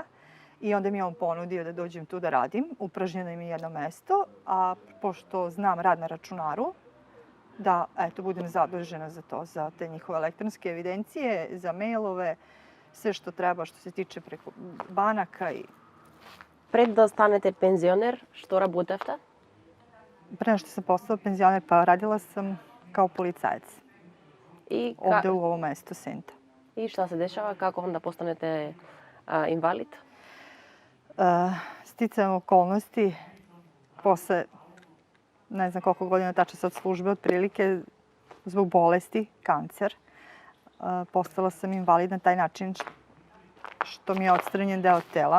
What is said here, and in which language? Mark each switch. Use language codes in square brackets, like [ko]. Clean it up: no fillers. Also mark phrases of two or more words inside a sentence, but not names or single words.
[sr] I onda mi je on ponudio da dođem tu da radim. Upražnjeno mi je jedno mesto, a pošto znam rad na računaru, da budem zadužena za to, za te njihove elektronske evidencije, za mailove, sve što treba što se tiče preko banaka i... [mk] Пред да станете пензионер, што работевте? [sr] Pre nego što sam postala penzioner, pa radila sam kao policajac. И ovde u ovom mestu Senta. И šta se dešava? Kako onda postanete invalid? Sticajem okolnosti, posle ne znam koliko godina tačno sad službe, otprilike zbog bolesti, kancer, postala sam invalid na taj način što mi je odstranjen deo tela.